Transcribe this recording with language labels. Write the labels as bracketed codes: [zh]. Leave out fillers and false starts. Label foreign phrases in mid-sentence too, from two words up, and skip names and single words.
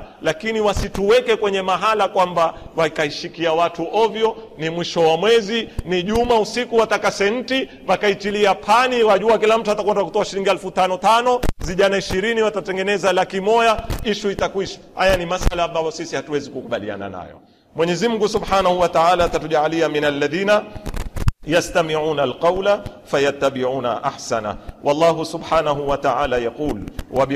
[sw] Lakini wasituweke kwenye mahala kwamba wakaishikia watu ovyo, ni mwisho wa mwezi, ni juma usiku wataka senti, wakaitilia pani, wajua kila mtu atakwenda kutoa shilingi 5,500, vijana 20 watatengeneza 100,000, issue itakwisha. Haya ni masala ambayo sisi hatuwezi kukubaliana nayo. Mwenyezi Mungu [ar] سبحانه وتعالى atatujalia من الذين يستمعون القول فيتبعون أحسنه. والله سبحانه وتعالى يقول